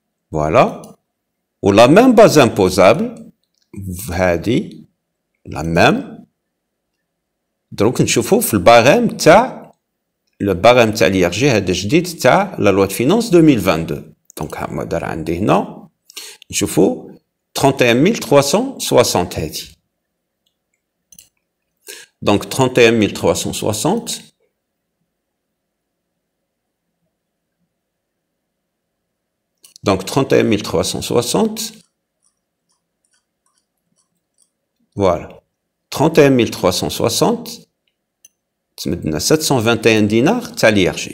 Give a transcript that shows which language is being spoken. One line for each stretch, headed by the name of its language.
French: voilà, ou la même base imposable, la même, donc, nous avons le barème le barème
Arabic: تاع
French: l'IRG
Arabic: هذا جديد تاع
French: la loi de finances 2022. Donc
Arabic: هذا عندي هنا نشوفوا 31 360 هذه.
French: Donc 31 360 donc 31 360 voilà 31 360 721 dinars, t'as l'IRG.